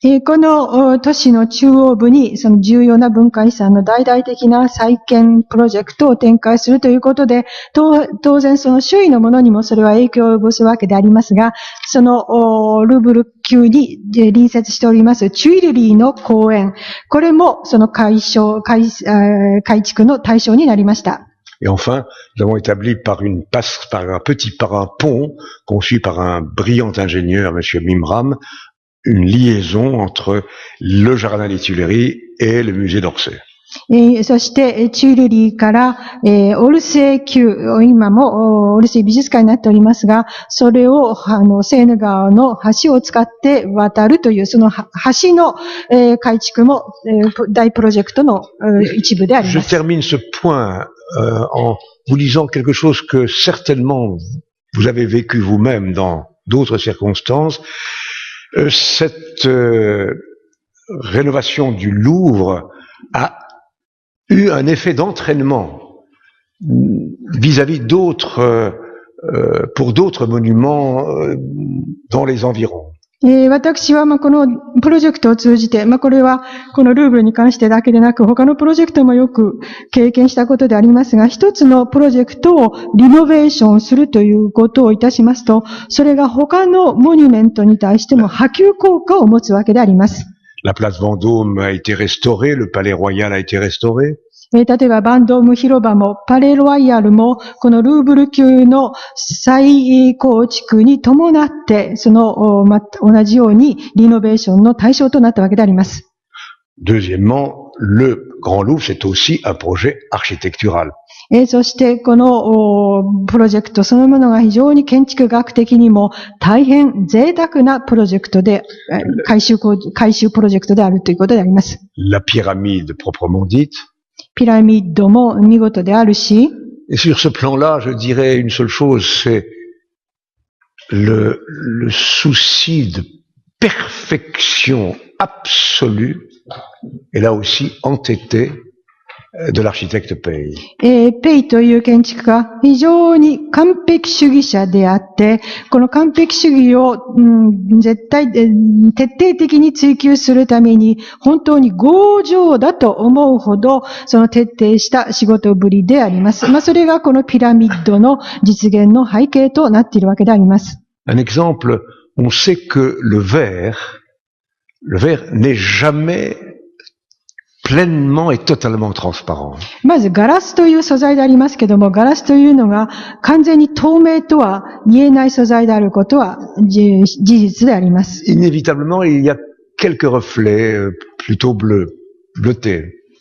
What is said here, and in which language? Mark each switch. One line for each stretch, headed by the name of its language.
Japanese: この都市の中央部にその重要な文化遺産の大々的な再建プロジェクトを展開するということで、当然その周囲のものにもそれは影響を及ぼすわけでありますが、そのルーブル宮に隣接しておりますチュイルリーの公園、これもその改築の対象になりました。
French: Et enfin, nous avons établi par un pont conçu par un brillant ingénieur, M. Mimram, une liaison entre le jardin des Tuileries et le musée d'Orsay.
Japanese: そして、チュイルリーから、オルセー宮、今もオルセー美術館になっておりますが、それを、セーヌ川の橋を使って渡るという、その橋の、改築も、大プロジェクトの一部であります。
French: Je termine ce point en vous disant quelque chose que certainement vous avez vécu vous-même dans d'autres circonstances. Cette rénovation du Louvre a eu un effet d'entraînement vis-à-vis d'autres, pour d'autres monuments dans les environs.
Japanese: 私は、このプロジェクトを通じて、これは、このルーブルに関してだけでなく、他のプロジェクトもよく経験したことでありますが、一つのプロジェクトをリノベーションするということをいたしますと、それが他のモニュメントに対しても波及効果を持つわけであります。
French: La place Vendôme a été restaurée, le Palais Royal a été restauré.
Japanese: 例えば、バンドーム広場も、パレロワイヤルも、このルーブル宮の再構築に伴って、その、同じようにリノベーションの対象となったわけであります。
French: Deuxièmement, le Grand Louvre, c'est aussi un projet architectural.
Japanese: そして、このプロジェクトそのものが非常に建築学的にも大変贅沢なプロジェクトで、改修プロジェクトであるということであります。
French: La pyramide proprement dite.
Japanese: ピラミッドも見事であるし、
French: Et sur ce plan-là, je dirais une seule chose, c'est le souci de perfection absolue, et là aussi entêté, de l'architecte Pei.
Japanese: ペイという建築家、非常に完璧主義者であって、この完璧主義を、絶対、徹底的に追求するために、本当に強情だと思うほど、その徹底した仕事ぶりであります。それがこのピラミッドの実現の背景となっているわけであります。
French: Un exemple, on sait que le verre n'est jamais pleinement et totalement transparent.
Japanese: まずガラスという素材でありますけども、ガラスというのが完全に透明とは言えない素材であることは事実であります。
French: Inévitablement, il y a quelques reflets plutôt bleutés.